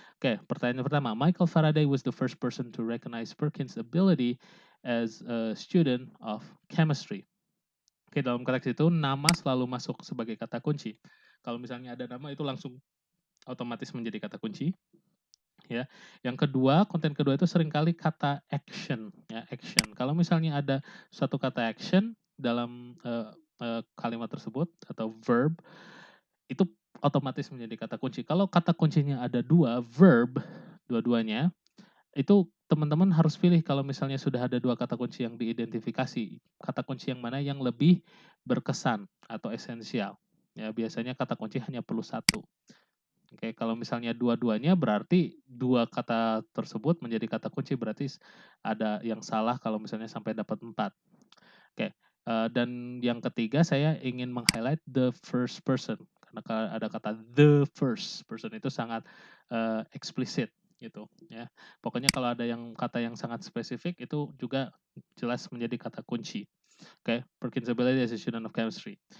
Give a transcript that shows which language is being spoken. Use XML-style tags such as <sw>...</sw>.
<id>Oke, pertanyaan pertama,</id> <en>Michael Faraday was the first person to recognize Perkins' ability as a student of chemistry.</en> <id>Oke, dalam konteks itu nama selalu masuk sebagai kata kunci. Kalau misalnya ada nama itu langsung otomatis menjadi kata kunci. ya. Yang kedua, konten kedua itu seringkali kata action, ya, action. Kalau misalnya ada satu kata action dalam, kalimat tersebut atau verb, itu otomatis menjadi kata kunci. Kalau kata kuncinya ada 2 verb, dua-duanya, itu teman-teman harus pilih kalau misalnya sudah ada 2 kata kunci yang diidentifikasi, kata kunci yang mana yang lebih berkesan atau esensial. Ya, biasanya kata kunci hanya perlu 1. Oke, kalau misalnya dua-duanya berarti 2 kata tersebut menjadi kata kunci, berarti ada yang salah kalau misalnya sampai dapat 4. Oke, dan yang ketiga saya ingin meng-highlight</id> <en>the first person,</en> <id>karena ada kata the first person itu sangat, eksplisit gitu ya. Pokoknya kalau ada kata yang sangat spesifik itu juga jelas menjadi kata kunci.</id> <en>Oke, Perkins ability as a student of chemistry.</en>